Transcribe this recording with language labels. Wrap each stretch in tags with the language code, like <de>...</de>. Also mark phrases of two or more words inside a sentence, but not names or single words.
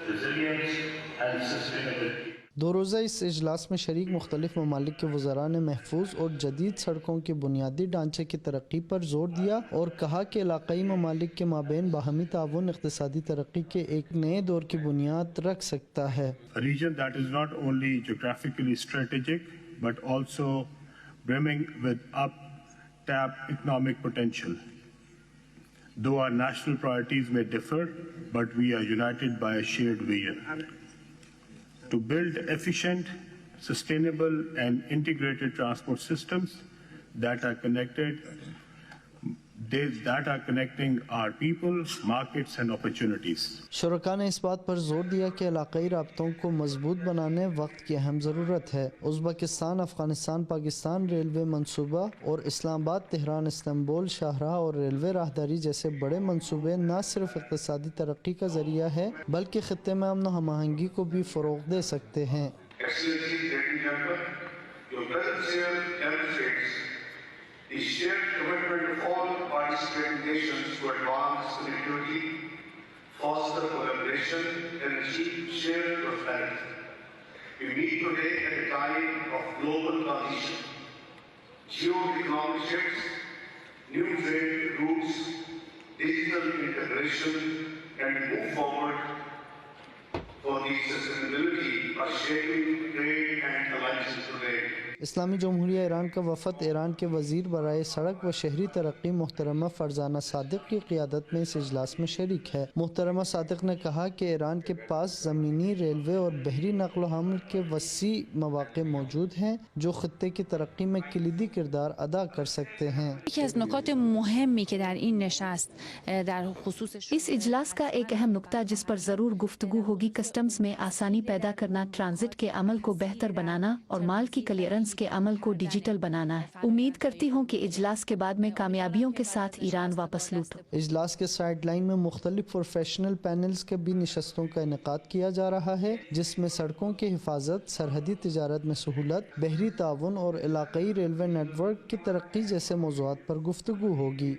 <ur>2 روزہ اس اجلاس میں شریک مختلف ممالک کے وزراء نے محفوظ اور جدید سڑکوں کے بنیادی ڈھانچے کی ترقی پر زور دیا اور کہا کہ علاقائی ممالک کے مابین باہمی تعاون اقتصادی ترقی کے ایک نئے دور کی بنیاد رکھ سکتا ہے۔</ur> <en>A region that is not only geographically strategic but also brimming with untapped economic potential. Though our national priorities may differ, but we are united by a shared vision to build efficient, sustainable and integrated transport systems that are connecting our people, markets and opportunities.</en> <ur>شرکاء نے اس بات پر زور دیا کہ علاقائی رابطوں کو مضبوط بنانے وقت کی اہم ضرورت ہے۔ ازبکستان افغانستان پاکستان ریلوے منصوبہ اور اسلام آباد تہران استنبول شاہراہ اور ریلوے راہداری جیسے بڑے منصوبے نہ صرف اقتصادی ترقی کا ذریعہ ہے بلکہ خطے میں امن و ہم آہنگی کو بھی فروغ دے سکتے ہیں۔</ur> <en>The shared commitment of all participating nations to advance connectivity, foster collaboration, and achieve shared prosperity. We meet today at a time of global transition, geo-economic shifts, new trade routes, digital integration, and move forward for the sustainability of shaping trade and alliances today.</en> <ur>اسلامی جمہوریہ ایران کا وفد ایران کے وزیر برائے سڑک و شہری ترقی محترمہ فرزانہ صادق کی قیادت میں اس اجلاس میں شریک ہے۔ محترمہ صادق نے کہا کہ ایران کے پاس زمینی، ریلوے اور بحری نقل و حمل کے وسیع مواقع موجود ہیں جو خطے کی ترقی میں کلیدی کردار ادا کر سکتے ہیں۔</ur> <fa>یکی از نکات مهمی که در این نشست در خصوص</fa> <ur>اس اجلاس کا ایک اہم نکتہ جس پر ضرور گفتگو ہوگی کسٹمز میں آسانی پیدا کرنا، ٹرانزٹ کے عمل کو بہتر بنانا اور مال کی کلیئرنس کے عمل کو ڈیجیٹل بنانا ہے۔ امید کرتی ہوں کہ اجلاس کے بعد میں کامیابیوں کے ساتھ ایران واپس لوٹ۔ اجلاس کے</ur> <en>side line</en> <ur>میں مختلف</ur> <en>professional panels</en> <ur>کے بھی نشستوں کا انعقاد کیا جا رہا ہے جس میں سڑکوں کی حفاظت، سرحدی تجارت میں سہولت، بحری تعاون اور علاقائی ریلوے نیٹ ورک کی ترقی جیسے موضوعات پر گفتگو ہوگی۔</ur>